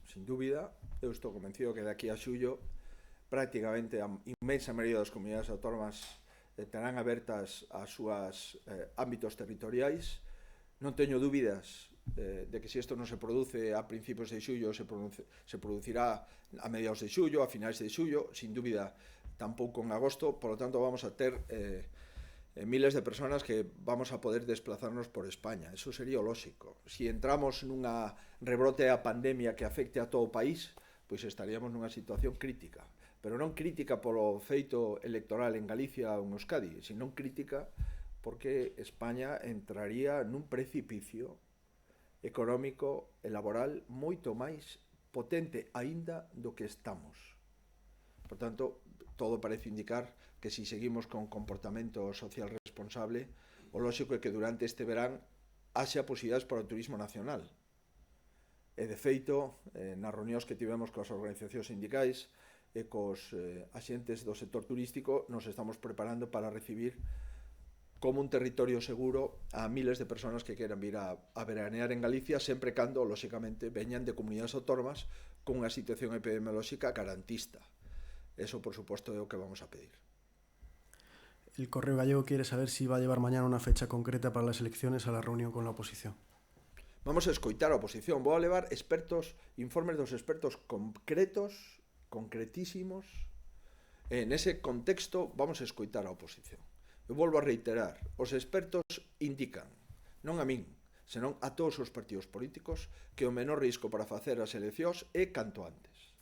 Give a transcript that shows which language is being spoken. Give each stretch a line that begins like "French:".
Galician: Sin dúbida, eu estou convencido que de aquí a xullo prácticamente a inmensa maioría das comunidades autónomas terán abertas as súas ámbitos territoriais. Non teño dúbidas de que se isto non se produce a principios de xullo, se producirá a mediados de xullo, a finais de xullo, sin dúbida tampouco en agosto.
Spanish: Por lo tanto,
Galician: vamos a ter miles de personas que vamos a poder desplazarnos por España. Eso sería o lóxico. Si entramos nunha rebrote a pandemia que afecte a todo o país, pois estaríamos nunha situación crítica. Pero non crítica polo feito electoral en Galicia ou en Euskadi, sino crítica porque España entraría nun precipicio económico e laboral moito máis potente aínda do que estamos. Por tanto, todo parece indicar que si seguimos con comportamento social responsable, o lógico é que durante este verán haxa posibilidades para o turismo nacional. E de feito, nas reunións que tivemos coas organizacións sindicais e cos axentes do sector turístico, nos estamos preparando para recibir como un territorio seguro a miles de personas que queran vir a veranear en Galicia, sempre cando, lóxicamente, veñan de comunidades autónomas con unha situación epidemiolóxica garantista. Eso, por suposto, é o que vamos a pedir.
Spanish: El Correo Gallego quiere saber si va a llevar mañana una fecha concreta para las elecciones a la reunión con la oposición.
Galician: Vamos a escoitar a oposición. Vou a levar informes dos expertos concretísimos. En ese contexto vamos a escoitar a oposición. Eu volvo a reiterar, os expertos indican, non a min, senón a todos os partidos políticos, que o menor risco para facer as eleccións é canto antes.